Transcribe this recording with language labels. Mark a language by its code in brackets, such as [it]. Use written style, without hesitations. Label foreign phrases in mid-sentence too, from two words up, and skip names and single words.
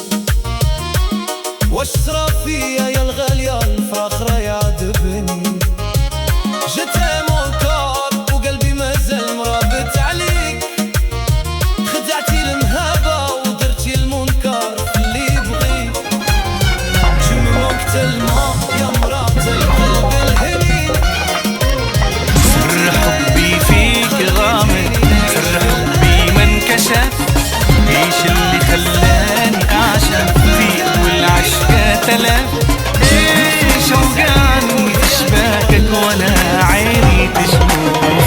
[ar] واش صرا فيا يا الغالية الفراق راه يعذبني. جيت مونكور وقلبي مازال مرابط عليك. خدعتي المهابة ودرتي المنكر في اللي بغيك. [fr] Tu me manques tellement [ar] يا مرات القلب الهنين. سر حبي فيك غامض، سر حبي ما انكشف. ايش اللي خلاني اعشق فيك والعشق تلف؟ ايش اوجعني اشباكك وانا عيني تشوف؟